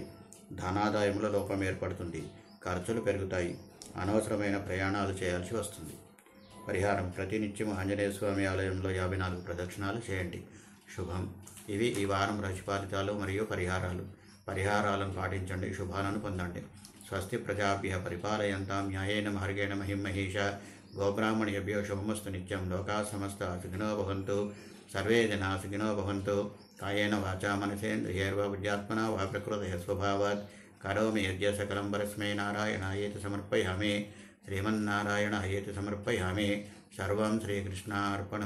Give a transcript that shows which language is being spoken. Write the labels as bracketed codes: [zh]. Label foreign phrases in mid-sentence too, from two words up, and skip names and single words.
[te] ధనాదాయంలో లోపం ఏర్పడుతుంది. ఖర్చులు పెరుగుతాయి. అనవసరమైన ప్రయాణాలు చేయాల్సి వస్తుంది. పరిహారం ప్రతినిత్యం ఆంజనేయ స్వామి ఆలయంలో 54 ప్రదక్షిణాలు చేయండి. శుభం. ఇవి ఈ వారం రాశి ఫలితాలు మరియు పరిహారాలను పాటించండి. శుభాలను పొందండి. [sa] స్వస్తి ప్రజాభ్య పరిపాలయంతాం న్యాయేన మార్గేణ మహిం మహేష. గోబ్రాహ్మణేభ్యో శుభమస్తు నిత్యం. లోకా సమస్త సుఖినో భవంతు. సర్వే జనా సుఖినో భవంతు. కాయేన వాచా మనసేంద్రియైర్వా బుద్ధ్యాత్మనా వా ప్రకృతే స్వభావాత్ కరోమి యజ్ఞ సకలం పరస్మై నారాయణాయేతి సమర్పయామి. శ్రీమన్నారాయణాయేతి సమర్పయామి. సర్వం శ్రీకృష్ణార్పణమస్తు.